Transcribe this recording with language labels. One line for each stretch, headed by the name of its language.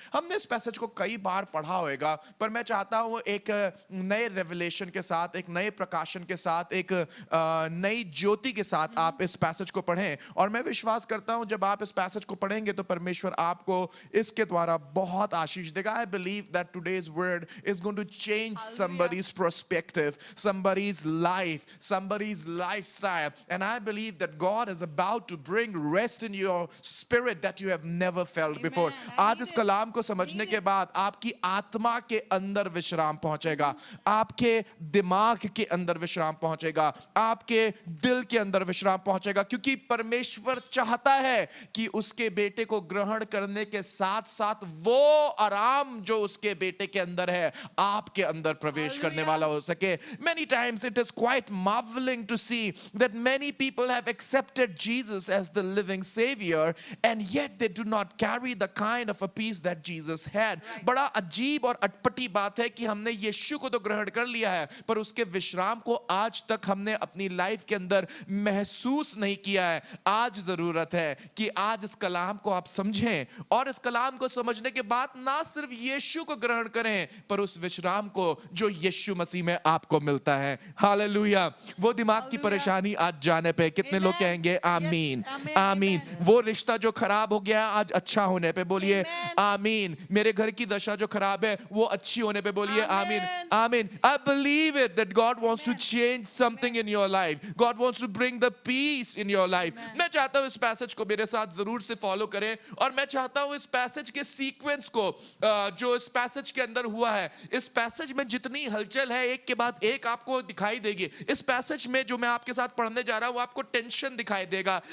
Hindi: हमने इस पैसेज को कई बार पढ़ा होगा, पर मैं चाहता हूं एक नए रेवलेशन के साथ, एक नए प्रकाशन के साथ, एक नई ज्योति के साथ आप इस पैसेज को पढ़ें. और मैं विश्वास करता हूं जब आप इस पैसेज को पढ़ेंगे तो परमेश्वर आपको इसके द्वारा बहुत आशीष देगा.
English: I believe that today's word is going to change somebody's perspective, somebody's life, somebody's lifestyle. And I believe that God is about to bring rest in your spirit that you have never felt before.
Hindi: आज इस कलाम को समझने के बाद आपकी आत्मा के अंदर विश्राम पहुंचेगा. आप आपके दिमाग के अंदर विश्राम पहुंचेगा, आपके दिल के अंदर विश्राम पहुंचेगा, क्योंकि परमेश्वर चाहता है कि उसके बेटे को ग्रहण करने के साथ साथ वो आराम जो उसके बेटे के अंदर है आपके अंदर प्रवेश करने वाला हो सके.
English: Many times it is quite marveling to see that many people have accepted Jesus as the living savior and yet they do not carry the kind of a peace that Jesus had.
Hindi: बड़ा अजीब और अटपटी बात है कि हमने यीशु को तो ग्रहण कर लिया है पर उसके विश्राम को आज तक हमने अपनी लाइफ के अंदर महसूस नहीं किया है. आज जरूरत है कि आज इस कलाम को आप समझें और इस कलाम को समझने के बाद ना सिर्फ यीशु को ग्रहण करें पर उस विश्राम को जो यीशु मसीह में आपको मिलता है. हालेलुया. वो दिमाग की परेशानी आज जाने पे कितने लोग कहेंगे आमीन, आमीन. वो रिश्ता जो खराब हो गया आज अच्छा होने पे बोलिए आमीन. मेरे घर की दशा जो खराब है वो अच्छी होने पे बोलिए आमीन, आमीन.
English: I believe it that God wants to change something in your life. God wants to bring the peace in your life.
Hindi: मैं चाहता हूँ इस पैसेज को मेरे साथ जरूर से फॉलो करें और मैं चाहता हूँ इस पैसेज के सीक्वेंस को जो इस पैसेज के अंदर हुआ है, इस पैसेज में जितनी हलचल है एक के बाद एक आपको दिखाई देगी. इस पैसेज में जो मैं आपके साथ पढ़ने जा रहा हूँ आपको टेंशन दिखाई देगा.